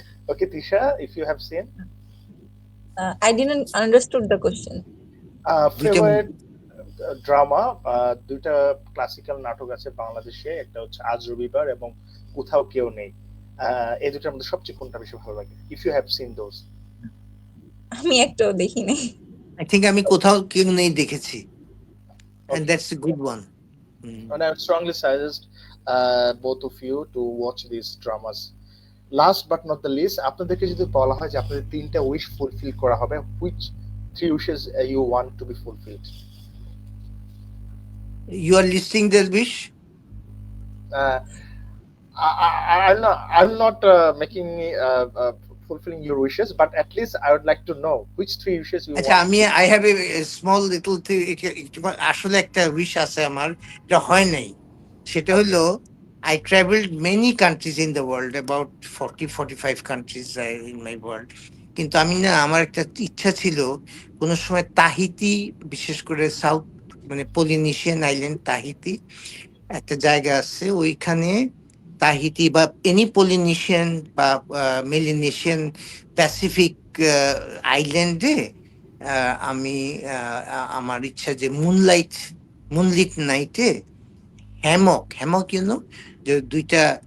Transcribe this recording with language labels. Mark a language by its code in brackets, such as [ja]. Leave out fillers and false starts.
[en] Okay, Tisha, if you have seen. I didn't understood the question. [bn] Favourite drama, দুইটা classical নাটক আছে বাংলাদেশে, একটা হচ্ছে আজ রবিবার এবং কোথাও কেউ নেই। এই দুটার মধ্যে সবচেয়ে কোনটা বেশি ভালো লাগে, [en] If you have seen those? [bn] আমি একটাও দেখি নাই। [en] I think [bn] আমি কোথাও কেউ নেই দেখেছি, and [en] Okay. that's a good one. And I would strongly suggest both of you to watch these dramas. Last but not the least, [bn] আপনাদেরকে যদি বলা হয় যে আপনাদের তিনটা উইশ ফুলফিল করা হবে, [en] which three wishes you want to be fulfilled? You are listing the wish? Uh, I'm not making fulfilling your wishes, but at least I would like to know which three wishes you [bn] আচ্ছা, [en] want. [bn] আমি [en] I have a small little, [bn] আসলে একটা wish আছে আমার, এটা হয় নাই। সেটা হলো, [en] I traveled many countries in the world, about 40-45 countries in my world. [bn] কিন্তু আমি না, আমার একটা ইচ্ছা ছিল কোনো সময় তাহিতি, বিশেষ করে সাউথ মানে পলিনেশিয়ান আইল্যান্ড তাহিতি একটা জায়গা আছে, ওইখানে তাহিতি বা এনি পলিনেশিয়ান বা মেলিনেশিয়ান প্যাসিফিক আইল্যান্ডে আমি আমার ইচ্ছা যে মুনলিট নাইটে হ্যামক যে দুইটা